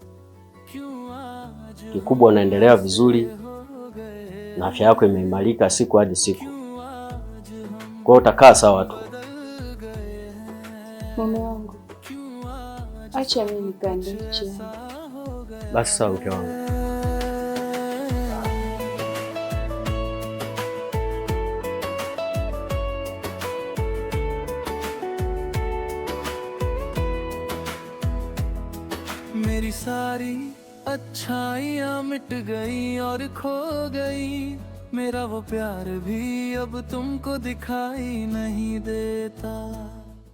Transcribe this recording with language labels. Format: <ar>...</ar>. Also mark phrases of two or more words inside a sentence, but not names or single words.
<sw>Kikubwa unaendelea vizuri na afya yako imeimarika siku hadi siku, kwa hiyo utakaa sawa tu. Mume wangu, acha mimi nikaende nje. Basi sawa mke wangu.</sw> <hi>मेरी सारी अच्छाइयाँ मिट गई और खो गई, मेरा वो प्यार भी अब तुमको दिखाई नहीं देता।</hi>